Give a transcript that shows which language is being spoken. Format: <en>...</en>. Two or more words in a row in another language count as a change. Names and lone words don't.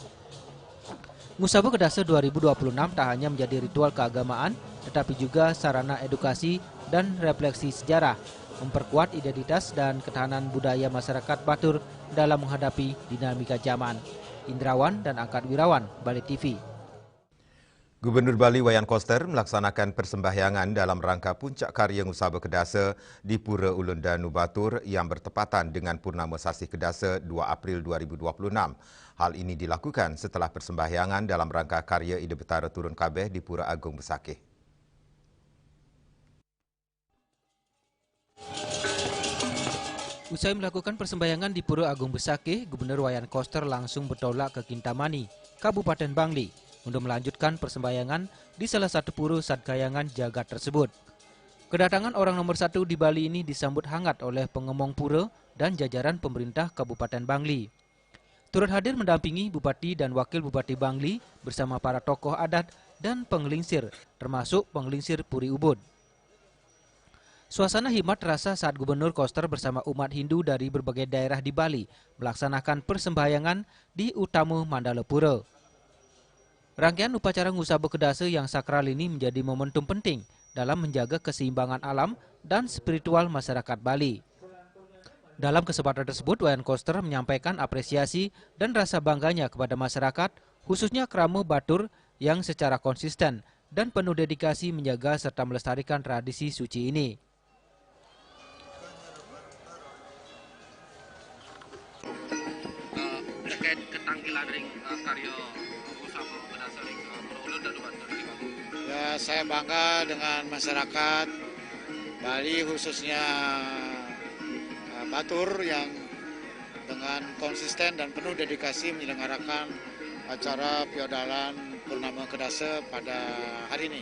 <id>Ngusaba Kedasa 2026 tak hanya menjadi ritual keagamaan tetapi juga sarana edukasi dan refleksi sejarah, memperkuat identitas dan ketahanan budaya masyarakat Batur dalam menghadapi dinamika zaman. Indrawan dan Angkat Wirawan, Bali TV. Gubernur Bali Wayan Koster melaksanakan persembahyangan dalam rangka puncak karya Ngusaba Kedasa di Pura Ulun Danu Batur yang bertepatan dengan Purnama Sasih Kedasa 2 April 2026. Hal ini dilakukan setelah persembahyangan dalam rangka karya Ida Betara Turun Kabeh di Pura Agung Besakih. Usai melakukan persembahyangan di Pura Agung Besakih, Gubernur Wayan Koster langsung bertolak ke Kintamani, Kabupaten Bangli, untuk melanjutkan persembahyangan di salah satu pura sadkayangan jagat tersebut. Kedatangan orang nomor 1 di Bali ini disambut hangat oleh pengemong pura dan jajaran pemerintah Kabupaten Bangli. Turut hadir mendampingi Bupati dan Wakil Bupati Bangli bersama para tokoh adat dan penggelingsir, termasuk penggelingsir Puri Ubud. Suasana hikmat terasa saat Gubernur Koster bersama umat Hindu dari berbagai daerah di Bali melaksanakan persembahyangan di Utama Mandala Pura. Rangkaian upacara Ngusaba Kedasa yang sakral ini menjadi momentum penting dalam menjaga keseimbangan alam dan spiritual masyarakat Bali. Dalam kesempatan tersebut, Wayan Koster menyampaikan apresiasi dan rasa bangganya kepada masyarakat, khususnya Krama Batur yang secara konsisten dan penuh dedikasi menjaga serta melestarikan tradisi suci ini.</id> <ban>Terkait ketangkilan ring karya Ngusaba Kedasa ring Pura Ulun Danu Batur.</ban> <id>Ya, saya bangga dengan masyarakat Bali khususnya Batur yang dengan konsisten dan penuh dedikasi menyelenggarakan acara Piodalan Purnama Kedasa pada hari ini.</id>